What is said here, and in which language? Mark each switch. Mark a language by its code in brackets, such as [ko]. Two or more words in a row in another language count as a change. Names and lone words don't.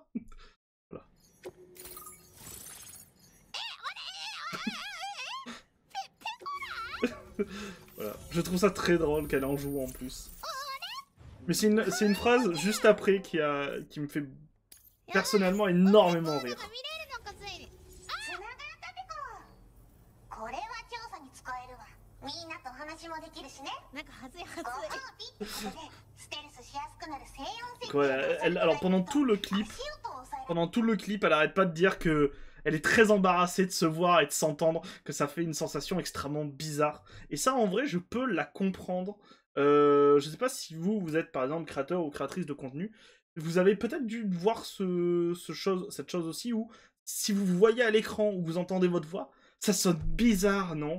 [fr] Voilà. Voilà. Je trouve ça très drôle qu'elle en joue en plus. Mais c'est une phrase juste après qui me fait personnellement énormément rire. [ja] これは調査に使えるわ。みんなと話もできるしね。なんかはずいはずい。ご褒美ってことでステルスしやすくなる静音設計。 [fr] Voilà, alors pendant tout le clip, elle arrête pas de dire que elle est très embarrassée de se voir et de s'entendre, que ça fait une sensation extrêmement bizarre. Et ça, en vrai, je peux la comprendre. Je sais pas si vous êtes par exemple créateur ou créatrice de contenu, vous avez peut-être dû voir cette chose aussi où si vous vous voyez à l'écran ou vous entendez votre voix, ça sonne bizarre, non?